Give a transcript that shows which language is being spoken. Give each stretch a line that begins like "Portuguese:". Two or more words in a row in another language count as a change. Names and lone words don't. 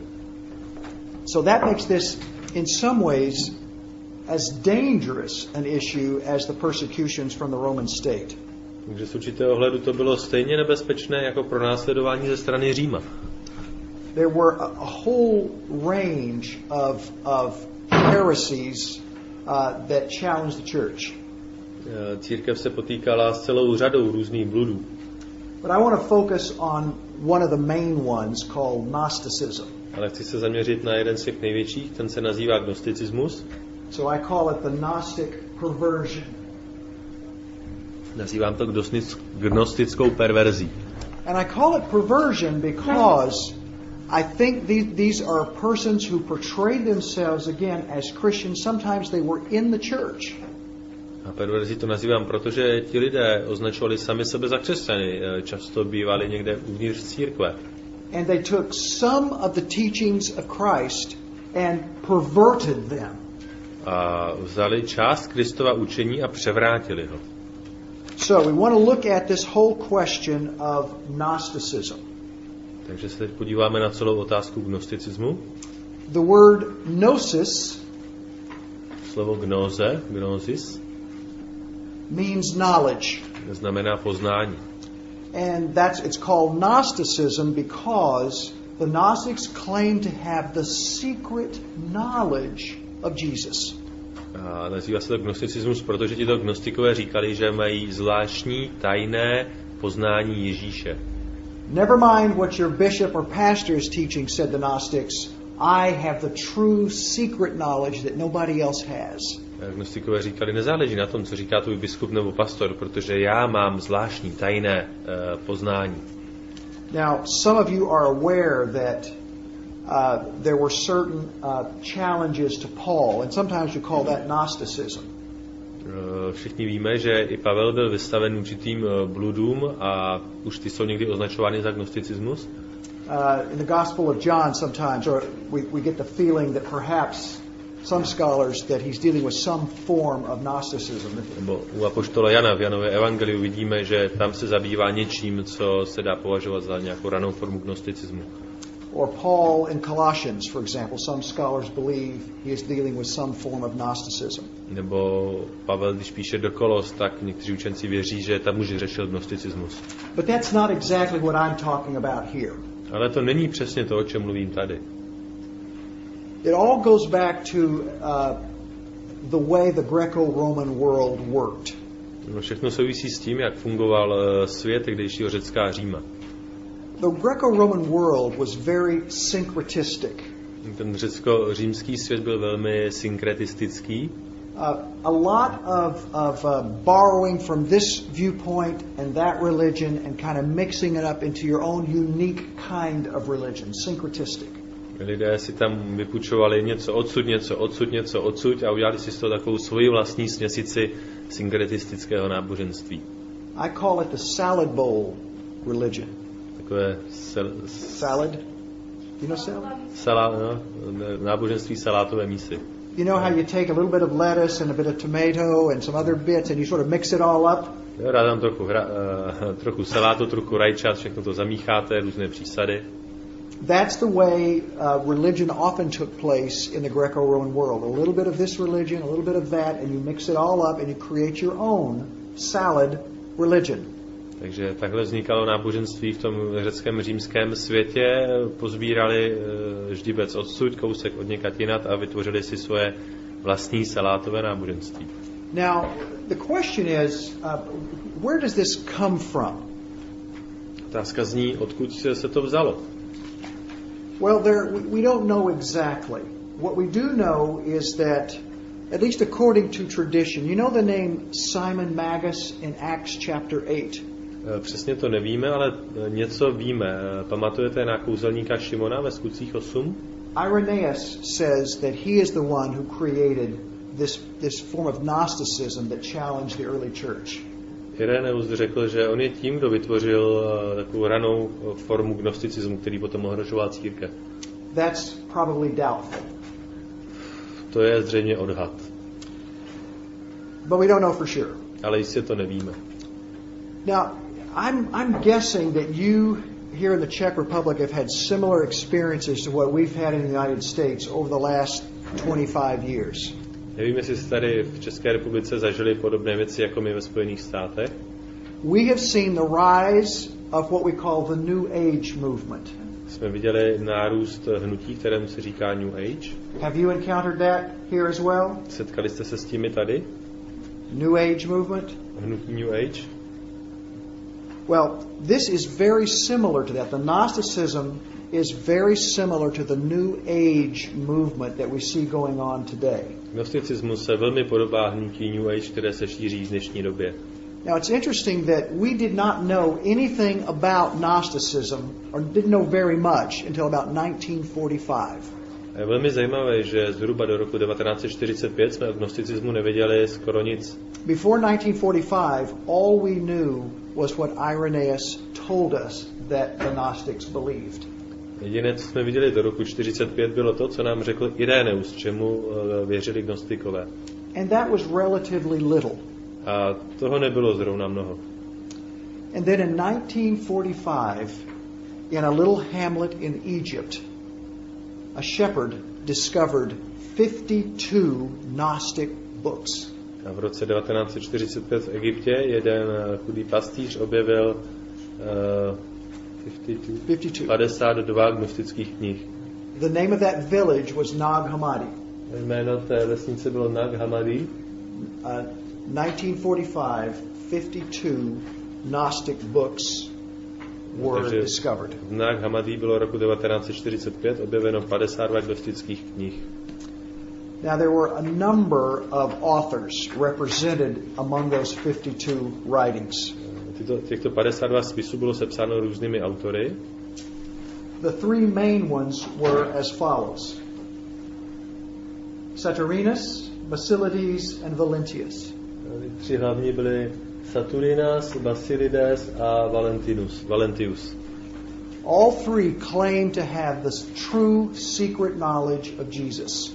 English: So that makes this in some ways as dangerous an issue as the persecutions from the Roman state.
Czech: Takže z určitého ohledu to bylo stejně nebezpečné jako pronásledování ze strany Říma.
English: There were a whole range of heresies that challenged the church.
Czech: Církev se potýkala s celou řadou různých bludů.
English: But I want to focus on one of the main ones called Gnosticism.
Czech: Ale chci se zaměřit na jeden z těch největších, ten se nazývá Gnosticismus.
English: So I call it the Gnostic perversion.
Czech: Nazývám to gnostickou perverzí.
English: And I call it perversion because I think these are persons who portrayed themselves again as Christians. Sometimes they were in the church.
Czech: A perverzí to nazývám, protože ti lidé označovali sami sebe za křesťany, často bývali někde uvnitř církve.
English: And they took some of the teachings of Christ and perverted them.
Czech: A vzali část Kristova učení a převrátili ho.
English: So we want to look at this whole question of Gnosticism.
Czech: Takže se teď podíváme na celou otázku gnosticismu.
English: The word gnosis,
Czech: Slovo gnosis,
English: means knowledge.
Czech: znamená poznání.
English: And it's called Gnosticism because the Gnostics claim to have the secret knowledge of Jesus.
Czech: A nazývá se to gnosticismus, protože tito gnostikové říkali, že mají zvláštní tajné poznání Ježíše.
English: Never mind what your bishop or pastor is teaching, said the Gnostics. I have the true secret knowledge that nobody else has.
Czech: Gnostikové říkali, nezáleží na tom, co říká tvůj biskup nebo pastor, protože já mám zvláštní tajné poznání.
English: Now, some of you are aware that there were certain challenges to Paul, and sometimes we call that Gnosticism.
Czech: Všichni víme, že i Pavel byl vystaven určitým bludům a už ty jsou někdy označovány za gnosticismus.
English: In the Gospel of John sometimes, or we get the feeling that perhaps some scholars that he's dealing with some form of Gnosticism.
Czech: Nebo u apoštola Jana v Janově evangeliu vidíme, že tam se zabývá něčím, co se dá považovat za nějakou ranou formu gnosticismu.
English: Or Paul in Colossians, for example, some scholars believe he is dealing with some form of Gnosticism.
Czech: Nebo Pavel, když píše do Kolos, tak někteří učenci věří, že tam už řešil gnosticismus.
English: But that's not exactly what I'm talking about here.
Czech: Ale to není přesně to, o čem mluvím tady.
English: It all goes back to the way the Greco-Roman world worked.
Czech: No, všechno souvisí s tím, jak fungoval svět tehdejšího Řecka a Říma.
English: The Greco-Roman world was very syncretistic.
Czech: Ten řecko-římský svět byl velmi synkretistický.
English: A lot of borrowing from this viewpoint and that religion and kind of mixing it up into your own unique kind of religion, syncretistic.
Czech: Lidé si tam vypučovali něco odsud a udělali si z toho takovou svoji vlastní směsici synkretistického náboženství.
English: I call it the salad bowl religion.
Czech: Takové
English: salad? You know salad?
Czech: Náboženství salátové mísy.
English: You know how you take a little bit of lettuce and a bit of tomato and some other bits and you sort of mix it all up?
Czech: Dá tam trochu salátu, trochu rajčat, všechno to zamícháte, různé přísady.
English: That's the way religion often took place in the Greco-Roman world. A little bit of this religion, a little bit of that, and you mix it all up and you create your own salad religion.
Czech: Takže takhle vznikalo náboženství v tom řeckém římském světě. Pozbírali ždibec odsud, kousek od někud jinat a vytvořili si svoje vlastní salátové náboženství.
English: Now, the question is, where does this come from?
Czech: Otázka zní, odkud se to vzalo?
English: Well, we don't know exactly. What we do know is that, at least according to tradition, you know the name Simon Magus in Acts chapter 8?
Czech: Přesně to nevíme, ale něco víme. Pamatujete na kouzelníka Šimona ve Skutcích 8?
English: Irenaeus says that he is the one who created this form of Gnosticism that challenged the early church.
Czech: Irenaeus řekl, že on je tím, kdo vytvořil takovou ranou formu gnosticismu, který potom ohrožoval církev.
English: That's probably doubtful.
Czech: To je zřejmě odhad.
English: But we don't know for sure.
Czech: Ale jistě to nevíme.
English: Now, I'm guessing that you here in the Czech Republic have had similar experiences to what we've had in the United States over the last 25 years.
Czech: Nevím, jestli jste tady v České republice zažili podobné věci jako my ve Spojených státech.
English: We have seen the rise of what we call the New Age movement.
Czech: Jsme viděli nárůst hnutí, kterému se říká New Age.
English: Have you encountered that here as well?
Czech: Setkali jste se s tím tady?
English: New Age movement?
Czech: Hnutí New Age?
English: Well, this is very similar to that. The Gnosticism is very similar to the New Age movement that we see going on today.
Czech: Gnosticismus se velmi podobá hnutí New Age, které se šíří v dnešní době.
English: Now it's interesting that we did not know anything about Gnosticism, or didn't know very much, until about 1945.
Czech: Je velmi zajímavé, že zhruba do roku 1945 jsme o gnosticismu nevěděli skoro nic.
English: Before 1945, all we knew was what Irenaeus told us that the Gnostics believed.
Czech: Jediné, co jsme viděli do roku 1945, bylo to, co nám řekl Irenaeus, čemu věřili gnostikové.
English: And that was relatively little.
Czech: A toho nebylo zrovna mnoho.
English: And then in 1945, in a little hamlet in Egypt, a shepherd discovered 52 Gnostic books.
Czech: A v roce 1945 v Egyptě jeden chudý pastýř objevil 52 gnostických knih.
English: The name of that village was Nag Hammadi.
Czech: Jméno té vesnice bylo Nag Hammadi.
English: 1945, 52 Gnostic books were discovered.
Czech: V Nag Hammadi bylo roku 1945 objeveno 52 gnostických knih.
English: Now there were a number of authors represented among those 52 writings.
Czech: Těchto 52 spisů bylo sepsáno různými autory.
English: The three main ones were as follows: Saturninus, Basilides, and Valentius.
Czech: Tři hlavní byly Saturninus, Basilides a Valentius.
English: All three claim to have this true secret knowledge of Jesus.